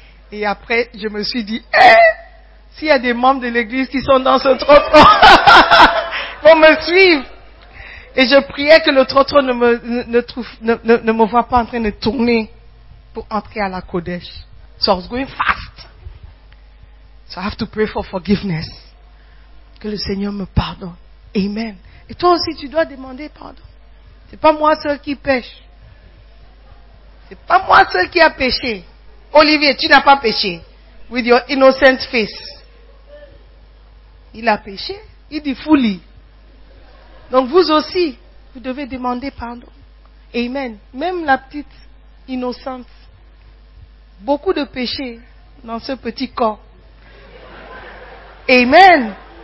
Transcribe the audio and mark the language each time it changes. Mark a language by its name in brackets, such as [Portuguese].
[French] Et après, je me suis dit, s'il y a des membres de l'église qui sont dans ce trottoir, ils vont me suivre. Et je priais que le trottoir ne me voit pas en train de tourner pour entrer à la Kodesh. [English] So I was going fast. So I have to pray for forgiveness. [French] Que le Seigneur me pardonne. Amen. Et toi aussi, tu dois demander pardon. C'est pas moi seul qui pêche. C'est pas moi seul qui a péché. Olivier, tu n'as pas péché. [English] With your innocent face. [French] Il a péché. Il dit fully. Donc vous aussi, vous devez demander pardon. Amen. Même la petite innocente. Beaucoup de péchés dans ce petit corps. Amen.